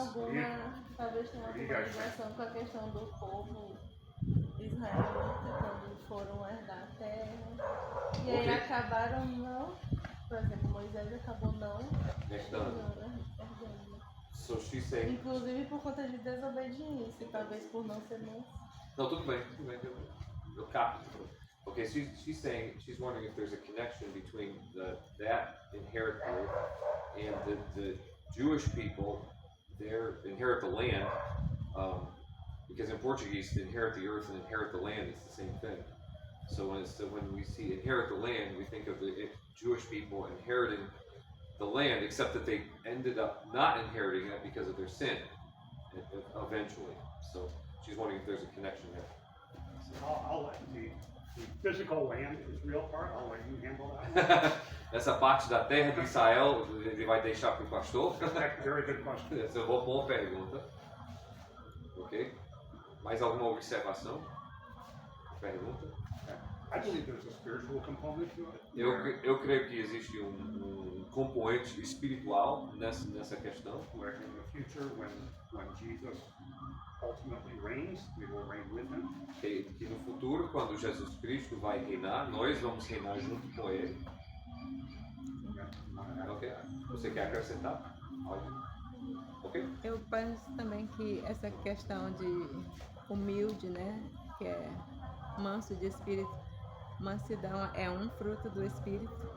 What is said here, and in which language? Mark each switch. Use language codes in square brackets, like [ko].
[pt] alguma, talvez tenha alguma ligação com a questão do povo israelita quando foram herdar a terra. E aí Ok. acabaram não, por exemplo, Moisés acabou não Herdando. herdando. [en] So she's saying, [pt] Inclusive por conta de desobediência, talvez por não ser manso. no, tudo bem. Eu capto. [en] Okay, she's saying, she's wondering if there's a connection between that inherit earth and the Jewish people, their inherit the land, because in Portuguese, to inherit the earth and inherit the land is the same thing. So when we see inherit the land, we think of the Jewish people inheriting the land, except that they ended up not inheriting it because of their sin, eventually. So she's wondering if there's a connection there. I'll let the physical land Israel part, I'll let you handle that. [pt] Essa parte da terra de Israel, ele vai deixar para o pastor? [en] Very good question. [pt] Essa é uma boa pergunta. Ok? Mais alguma observação? Pergunta? [en] I believe there's a spiritual component to it. [pt] Eu creio que existe um componente espiritual nessa questão. [en] Where in the future, when Jesus ultimately reigns, we will reign with him. [pt] Que no futuro, quando Jesus Cristo vai reinar, nós vamos reinar junto com ele. Ok? Você quer acrescentar? Ok? Eu penso também que essa questão de humilde, né? Que é manso de espírito, mansidão é um fruto do espírito.